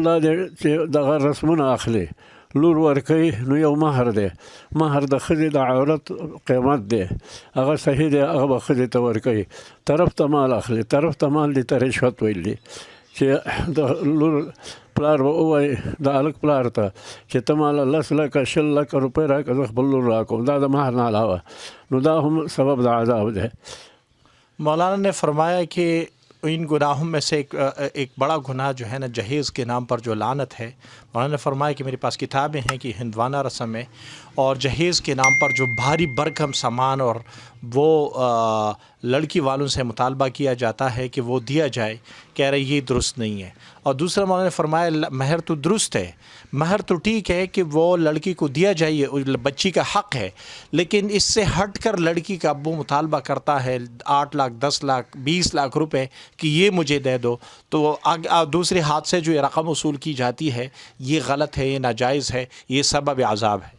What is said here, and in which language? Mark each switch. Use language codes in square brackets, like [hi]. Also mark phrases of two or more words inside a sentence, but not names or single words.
[ps] دا دی چې دغه رسمونه اخلي لور ورکوي نو یو مهر دی مهر د ښځې د عورت قیمت دی هغه صحیح دی هغه به ښځې ته ورکوي طرف ته مال اخلي طرف ته مال دي ته رشوت ویل دي چې د لور پلار به ووایي د هلک پلار ته چې ته ماله 10 لکه 20 لکه روپۍ راکړه زه خپل لور راکوم دا د مهر نه علاوه نو دا هم سبب د عذاب دی [ur] مولانا نے فرمایا کہ ان گناہوں میں سے ایک بڑا گناہ جو ہے نا جہیز کے نام پر جو لعنت ہے مولانا نے فرمایا کہ میرے پاس کتابیں ہیں کہ ہندوانہ رسم ہے اور جہیز کے نام پر جو بھاری بھرکم سامان اور وہ لڑکی والوں سے مطالبہ کیا جاتا ہے کہ وہ دیا جائے کہہ رہے یہ درست نہیں ہے اور دوسرا مولانا نے فرمایا مہر تو درست ہے مہر تو ٹھیک ہے کہ وہ لڑکی کو دیا جائیے بچی کا حق ہے لیکن اس سے ہٹ کر لڑکی کا ابو مطالبہ کرتا ہے 8 لاکھ 10 لاکھ 20 لاکھ روپے کہ یہ مجھے دے دو تو دوسرے ہاتھ سے جو یہ رقم وصول کی جاتی ہے یہ غلط ہے یہ ناجائز ہے یہ سبب عذاب ہے